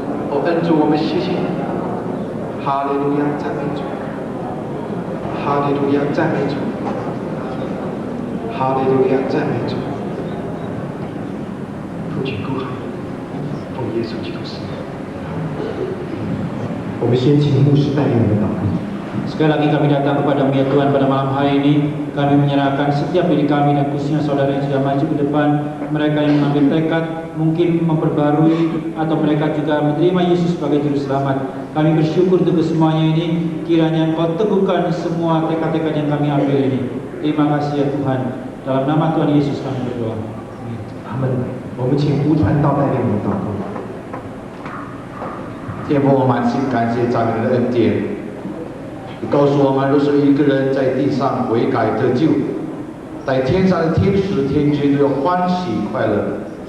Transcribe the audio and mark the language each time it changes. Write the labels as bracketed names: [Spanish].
[Chinese] 哦，恩主，我们谢谢你，哈利路亚，赞美主，哈利路亚，赞美主，哈利路亚，赞美主。父亲够好，奉耶稣基督圣名。我们先请牧师带领我们祷告。 [Indonesian] Sekali lagi kami datang kepada-Mu ya Tuhan pada malam hari ini. Kami menyerahkan setiap diri kami dan khususnya saudara yang sudah maju ke depan. Mereka yang mengambil tekad mungkin memperbarui atau mereka juga menerima Yesus sebagai Juru Selamat. Kami bersyukur untuk semuanya ini. Kiranya Engkau teguhkan semua tekad-tekad yang kami ambil ini. Terima kasih ya Tuhan. Dalam nama Tuhan Yesus kami berdoa. Amin. [Chinese] 阿门。我们请吴传道带领我们祷告。天父，我满心感谢赞美你的恩典。你告诉我们，若是一个人在地上悔改得救，在天上的天使天君都要欢喜快乐。